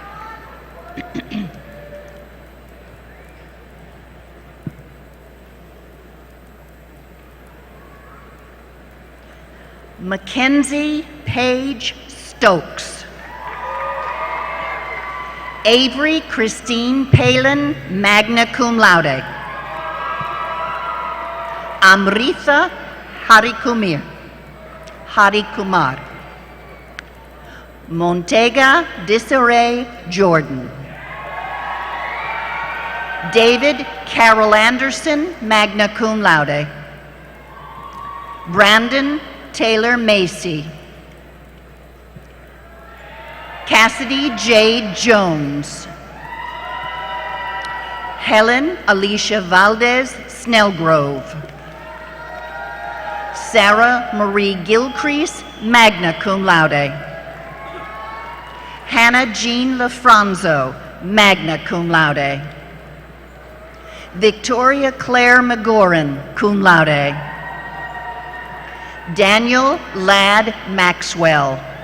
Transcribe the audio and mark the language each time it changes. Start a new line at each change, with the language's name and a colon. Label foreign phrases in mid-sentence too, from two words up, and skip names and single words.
English: Mackenzie Paige Stokes. Avery Christine Palin,
Latin: magna cum laude.
English: Amritha Harikumar. Montega Disarray Jordan. David Carol Anderson,
Latin: magna cum laude.
English: Brandon Taylor Macy. Cassidy Jade Jones. Helen Alicia Valdez Snellgrove. Sarah Marie Gilcrease,
Latin: magna cum laude.
English: Hannah Jean Lafranzo,
Latin: magna cum laude.
English: Victoria Claire McGoran,
Latin: cum laude.
English: Daniel Ladd Maxwell.